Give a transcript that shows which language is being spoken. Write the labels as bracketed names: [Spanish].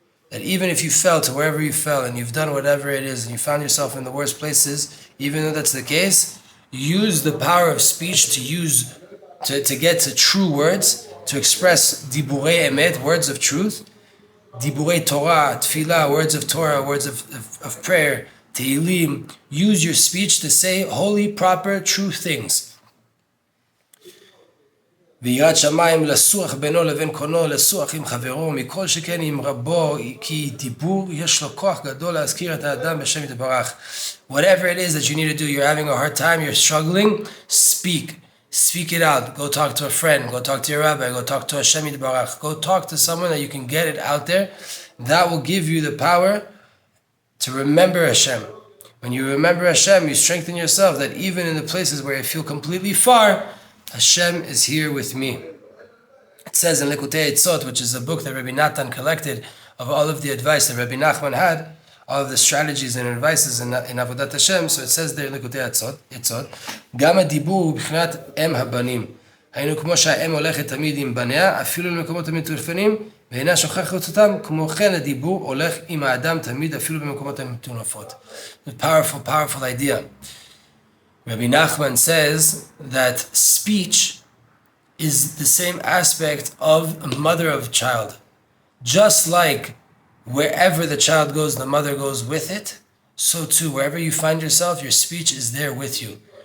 [English] That even if you fell to wherever you fell and you've done whatever it is and you found yourself in the worst places, even though that's the case, use the power of speech to get to true words, to express diburei emet, words of truth, diburei Torah, tefillah, words of Torah, words of prayer, Tehillim. Use your speech to say holy, proper, true things. [Hebrew] ויראת שמיים לסוח בינו לבין קונו, לסוח עם חברו, מכל שכן עם רבו, כי דיבור יש לו כוח גדול להזכיר את האדם בשם יתברך. [English] Whatever it is that you need to do, you're having a hard time, you're struggling, speak. Speak it out. Go talk to a friend. Go talk to your rabbi. Go talk to Hashem Yitbarach. Go talk to someone that you can get it out there. That will give you the power to remember Hashem. When you remember Hashem, you strengthen yourself that even in the places where you feel completely far, Hashem is here with me. It says in Likutei Eitzot, which is a book that Rabbi Natan collected of all of the advice that Rabbi Nachman had, all of the strategies and advices in Avodat Hashem. So it says there in Likutei Eitzot, [Hebrew] גם הדיבור הוא בחינת אם הבנים. היינו כמו שהאם הולכת תמיד עם בניה, אפילו למקומות המטורפנים, ואינה שוכחת אותם, כמו כן הדיבור הולך עם האדם תמיד, אפילו במקומות המטורפות. [English] A powerful idea. Rabbi Nachman says that speech is the same aspect of a mother of child. Just like wherever the child goes, the mother goes with it, so too, wherever you find yourself, your speech is there with you.